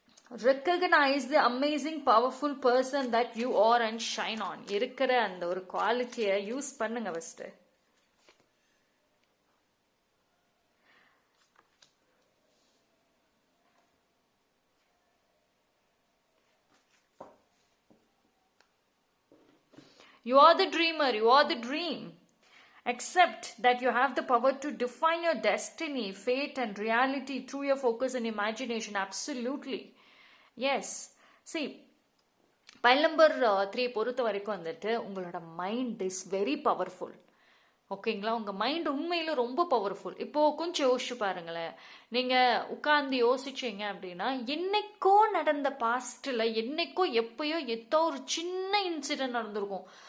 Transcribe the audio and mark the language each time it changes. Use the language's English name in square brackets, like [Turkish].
[English] Recognize the amazing powerful person that you are and shine on. [Tamil] இருக்கிற அந்த ஒரு குவாலிட்டியை யூஸ் பண்ணுங்க first. [English] You are the dreamer, you are the dream. Accept that you have the power to define your destiny, fate and reality through your focus and imagination. Absolutely. Yes. [Tamil] See, file number 3 பொறுத்த வரைக்கும் வந்துட்டு உங்களோட [English] Mind is very powerful. [Tamil] ஓகேங்களா? உங்கள் mind உண்மையில் ரொம்ப powerful. இப்போது கொஞ்சம் யோசிச்சு பாருங்களேன். நீங்கள் உட்காந்து யோசிச்சிங்க அப்படின்னா, என்னைக்கோ நடந்த பாஸ்ட்டில் என்னைக்கோ எப்பயோ ஏதோ ஒரு சின்ன இன்சிடென்ட் நடந்திருக்கும்.